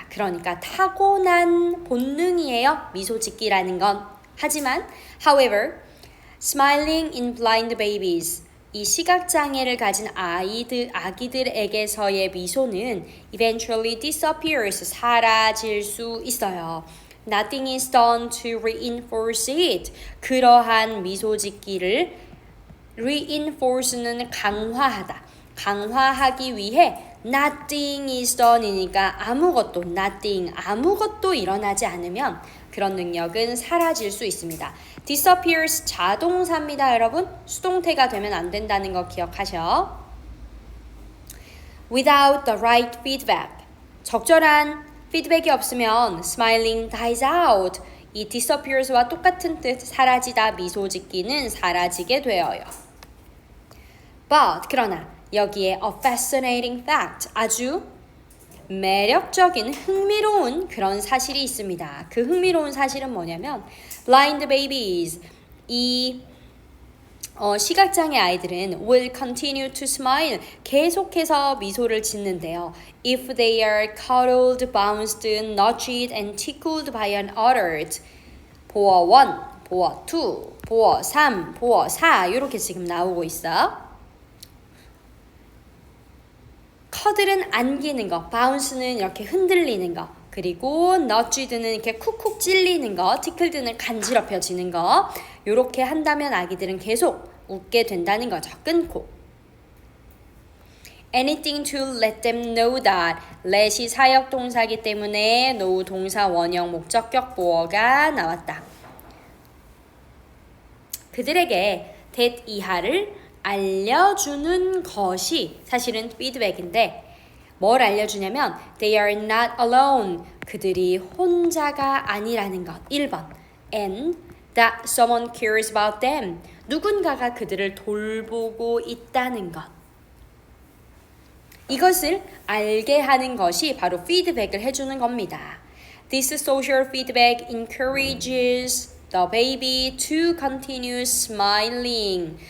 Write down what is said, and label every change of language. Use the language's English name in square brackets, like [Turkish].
[Korean] 그러니까 타고난 본능이에요. 미소 짓기라는 건. 하지만 [English] however, smiling in blind babies [Korean] 이 시각장애를 가진 아기들에게서의 미소는 [English] eventually disappears, [Korean] 사라질 수 있어요. [English] Nothing is done to reinforce it. [Korean] 그러한 미소 짓기를 reinforce는 강화하다. 강화하기 위해 [English] nothing is done [Korean] 이니까 아무것도 일어나지 않으면 그런 능력은 사라질 수 있습니다. disappears 자동사입니다, 여러분. 수동태가 되면 안 된다는 거 기억하셔. [English] Without the right feedback. [Korean] 적절한 피드백이 없으면 [English] smiling dies out. [Korean] 이 disappears와 똑같은 뜻 사라지다 미소 짓기는 사라지게 되어요. But 그러나 여기에 [English] a fascinating fact [Korean] 아주 매력적인 흥미로운 그런 사실이 있습니다. 그 흥미로운 사실은 뭐냐면 [English] blind babies [Korean] 이 시각장애 아이들은 [English] will continue to smile [Korean] 계속해서 미소를 짓는데요. [English] If they are cuddled, bounced, nudged and tickled by an adult. [Korean] 보어 1, 보어 2, 보어 3, 보어 4 이렇게 지금 나오고 있어. 커들은 안기는 거, 바운스는 이렇게 흔들리는 거, 그리고 너쥐드는 이렇게 쿡쿡 찔리는 거, 티클드는 간지럽혀지는 거. 이렇게 한다면 아기들은 계속 웃게 된다는 거죠. 끊고. [English] anything to let them know that. [Korean] let이 사역 동사이기 때문에 know 동사 원형 목적격 보어가 나왔다. 그들에게 that 이하를 알려주는 것이 사실은 피드백인데 뭘 알려주냐면 [English] they are not alone. [Korean] 그들이 혼자가 아니라는 것. [English] 1번 and that someone cares about them. [Korean] 누군가가 그들을 돌보고 있다는 것. 이것을 알게 하는 것이 바로 피드백을 해주는 겁니다. [English] This social feedback encourages the baby to continue smiling.